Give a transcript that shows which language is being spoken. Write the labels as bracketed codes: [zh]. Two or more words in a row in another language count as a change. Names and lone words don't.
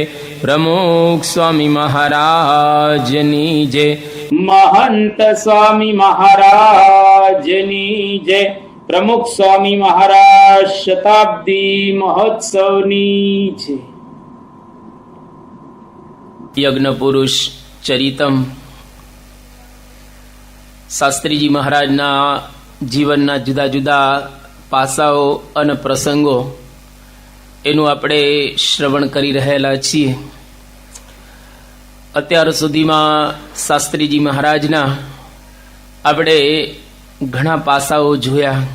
[gu] પ્રમુખ સ્વામી મહારાજની જય। મહંત સ્વામી મહારાજની જય। પ્રમુખ સ્વામી મહારાજ શતાબ્દી મહોત્સવની જય। यज्ञ पुरुष चरितम શાસ્ત્રીજી મહારાજના જીવનના જુદા જુદા પાસાઓ અને પ્રસંગો એનું આપણે શ્રવણ કરી રહેલા છીએ। અત્યાર સુધીમાં શાસ્ત્રીજી મહારાજના આપણે ઘણા પાસાઓ જોયા।